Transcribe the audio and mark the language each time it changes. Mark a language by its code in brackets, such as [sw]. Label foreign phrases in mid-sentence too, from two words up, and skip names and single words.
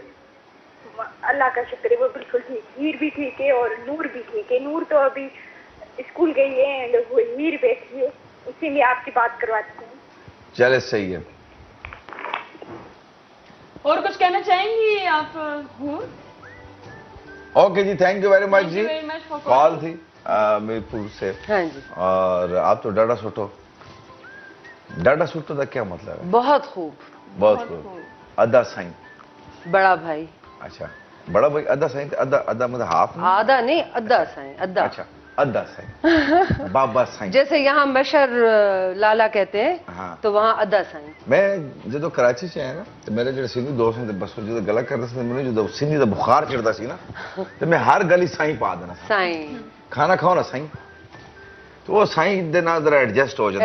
[ur] اللہ کا شکر ہے، وہ بالکل ٹھیک۔ ہیر بھی ٹھیک ہے اور نور بھی ٹھیک ہے. نور تو ابھی اسکول گئی ہے اینڈ وہ ہیر بیٹھی ہے، اسی میں آپ کی بات کرواتی ہوں. چلے، صحیح ہے. اور کچھ کہنا چاہیں گی آپ حور? اوکے جی, [en] Thank you very much Thank [ur] جی. [en] you very much for [ur] کال تھی میرپور سے. ہاں جی, اور آپ تو [sd] डाडा सुठो। डाडा सुठो [ur] کا کیا مطلب ہے? بہت خوب. بہت خوب. [sd] अदा साईं। [ur] بڑا بھائی. اچھا، بڑا بھائی [sd] अदा साईं। [ur] ادا مطلب ہاف? آدھا نہیں, [sd] अद्दा साईं, अद्दा। [ur] اچھا, [sd] अदा साईं। [ur] بابا سائیں. جیسے یہاں بشر لالہ کہتے ہیں, ہاں. تو وہاں [sd] अद्दा साईं। [ur] میں جو کراچی سے آیا نا، تو میرے جو سندھی دوست ہیں بس جو گلا کرتے تھے، میں نے جو سندھی کا بخار چڑھتا سی نا، تو میں ہر گلی سائیں پا دینا. سائیں کھانا کھاؤ نا سائیں، تو وہ سائیں دے نا ذرا ایڈجسٹ ہو جاتا.